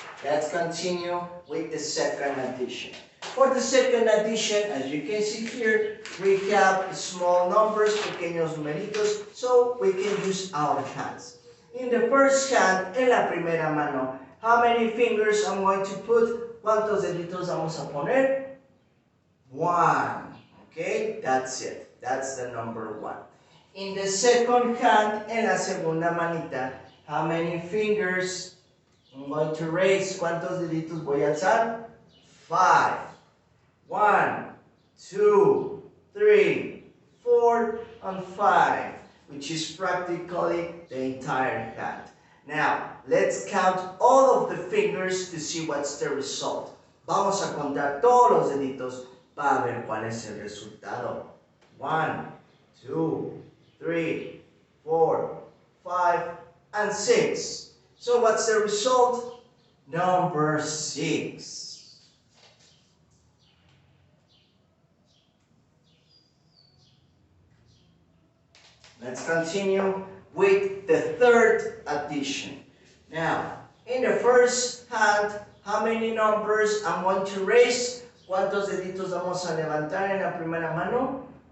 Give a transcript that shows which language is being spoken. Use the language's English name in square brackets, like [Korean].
[English] Let's continue with the second addition. For the second addition, as you can see here, we have small numbers, pequeños numeritos, so we can use our hands. In the first hand, en la primera mano, how many fingers I'm going to put? [Spanish] ¿Cuántos deditos vamos a poner? [English] 1. Okay, that's it. That's the number 1. In the second hand, en la segunda manita, how many fingers I'm going to raise? [Spanish] ¿Cuántos deditos voy a alzar? [English] 5. 1, 2, 3, 4, and 5, which is practically the entire hand. Now, let's count all of the fingers to see what's the result. [Spanish] Vamos a contar todos los deditos para ver cuál es el resultado. [English] 1, 2, 3, 4, 5, and 6. So what's the result? Number 6. Let's continue with the third addition. Now, in the first hand, how many numbers I'm going to raise? [Spanish] ¿Cuántos deditos vamos a levantar en la primera mano?